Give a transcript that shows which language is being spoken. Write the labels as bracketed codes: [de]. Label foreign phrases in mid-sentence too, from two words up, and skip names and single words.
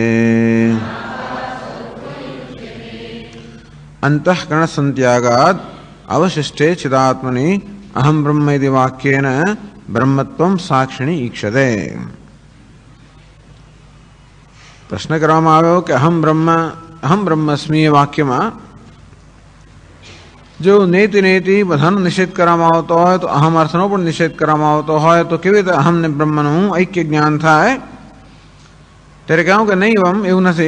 [sa] अंतःकरण संत्यागात् अवशिष्टे चिदात्मनि अहं ब्रह्मेति वाक्येन ब्रह्मत्वं साक्षिणी ईक्षते। [gu] प्रश्न કરવામાં આવ્યો કે [sa] અહમ બ્રહ્મસ્મિ [gu] એ વાક્યમાં જો [sa] નેતિ નેતિ [gu] બધાનો નિષેધ કરવામાં આવતો હોય તો અહમ અર્થનો પણ નિષેધ કરવામાં આવતો હોય તો કેવી રીતે અહમ ને બ્રહ્મનું ઐક્ય જ્ઞાન થાય? ત્યારે કહ્યું કે નહીં, એવું નથી.